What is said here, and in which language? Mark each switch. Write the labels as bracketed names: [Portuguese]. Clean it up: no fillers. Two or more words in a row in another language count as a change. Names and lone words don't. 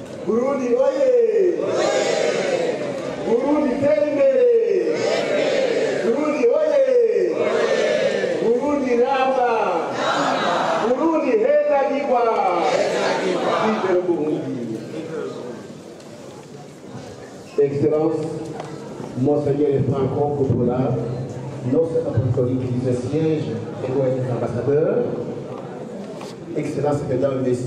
[Rundi] Burundi oye! Burundi tembele! Burundi oye! Burundi ramba! Burundi heza diwa! [French] Vive le Burundi! Excellence, Monseigneur Franco Coppola, notre apostolique du siège et doyen ambassadeur, Excellences, Mesdames, Messieurs,